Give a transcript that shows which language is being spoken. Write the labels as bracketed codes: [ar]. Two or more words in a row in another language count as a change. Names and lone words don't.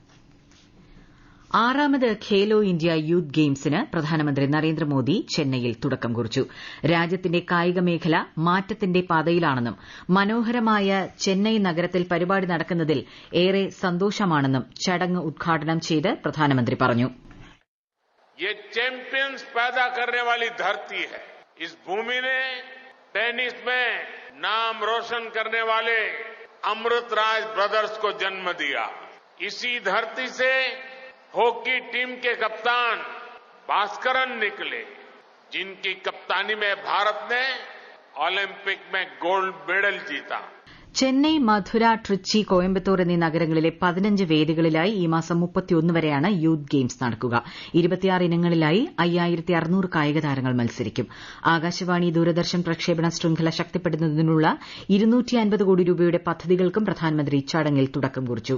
[ml] 6ാമത് ഖേലോ ഇന്ത്യ യൂത്ത് ഗെയിംസിന് പ്രധാനമന്ത്രി നരേന്ദ്രമോദി ചെന്നൈയിൽ തുടക്കം കുറിച്ചു. രാജ്യത്തിന്റെ കായിക മേഖല മാറ്റത്തിന്റെ പാതയിലാണെന്നും മനോഹരമായ ചെന്നൈ നഗരത്തിൽ പരിപാടി നടക്കുന്നതിൽ ഏറെ സന്തോഷമാണെന്നും ചടങ്ങ് ഉദ്ഘാടനം ചെയ്ത് പ്രധാനമന്ത്രി പറഞ്ഞു. [hi] ये चैंपियंस पैदा करने वाली धरती है. इस भूमि ने टेनिस में नाम रोशन करने वाले अमृतराज ब्रदर्स को जन्म दिया. इसी धरती से हॉकी टीम के कप्तान भास्करन निकले, जिनकी कप्तानी में भारत ने ओलंपिक में [en] gold medal [hi] जीता. [ml] ചെന്നൈ, മധുര, ട്രിച്ചി, കോയമ്പത്തൂർ എന്നീ നഗരങ്ങളിലെ 15 വേദികളിലായി ഈ മാസം 31 വരെയാണ് യൂത്ത് ഗെയിംസ് നടക്കുക. 26 ഇനങ്ങളിലായി 5600 കായിക താരങ്ങൾ മത്സരിക്കും. ആകാശവാണി, ദൂരദർശൻ പ്രക്ഷേപണ ശൃംഖല ശക്തിപ്പെടുത്തുന്നതിനുള്ള 250 കോടി രൂപയുടെ പദ്ധതികൾക്കും പ്രധാനമന്ത്രി ചടങ്ങിൽ തുടക്കം കുറിച്ചു.